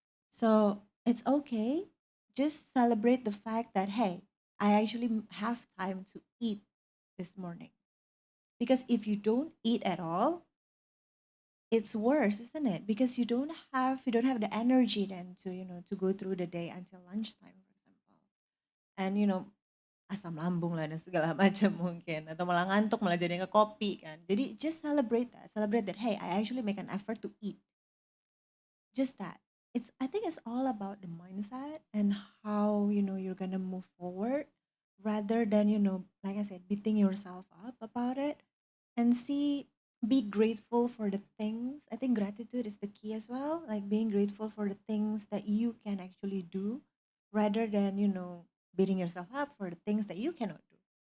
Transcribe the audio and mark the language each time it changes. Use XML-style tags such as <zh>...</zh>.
<en>So it's okay. Just celebrate the fact that, hey, I actually have time to eat this morning. Because if you don't eat at all, it's worse, isn't it? Because you don't have the energy then to go through the day until lunchtime, for example.</en> <id>And asam lambung lah dan segala macam mungkin, atau malah ngantuk malah jadi ke kopi kan. Jadi</id> <en>just celebrate that. Hey, I actually make an effort to eat. Just that. I think it's all about the mindset and how you're gonna move forward, rather than like I said, beating yourself up about it. And be grateful for the things. I think gratitude is the key as well, like being grateful for the things that you can actually do, rather than beating yourself up for the things that you cannot do.</en>